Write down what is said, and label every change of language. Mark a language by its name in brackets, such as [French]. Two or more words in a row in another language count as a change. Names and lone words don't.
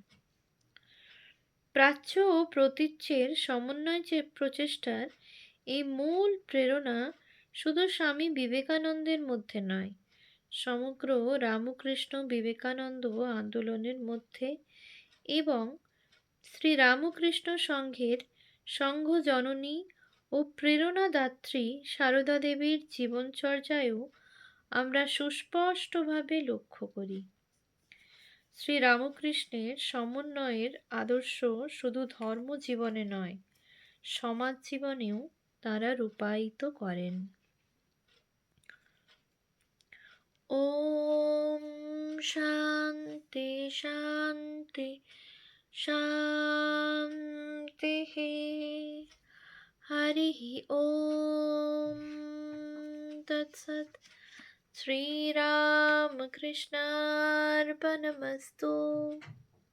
[Bangla] প্রাচ্য ও প্রতীচ্যের সমন্বয় প্রচেষ্টার এই মূল প্রেরণা শুধু স্বামী বিবেকানন্দের মধ্যে নয়, সমগ্র রামকৃষ্ণ বিবেকানন্দ আন্দোলনের মধ্যে এবং শ্রী রামকৃষ্ণ সংঘের সংঘজননী ও প্রেরণাদাত্রী সারদা দেবীর জীবনচর্যায়ও আমরা সুস্পষ্টভাবে লক্ষ্য করি। শ্রী রামকৃষ্ণের সমন্বয়ের আদর্শ শুধু ধর্মজীবনে নয়, সমাজ জীবনেও তাঁরা রূপায়িত করেন। [Sanskrit] ওম शान्ति शान्ति शान्तिः। हरिः ॐ तत्सत्। श्रीरामकृष्णार्पणमस्तु।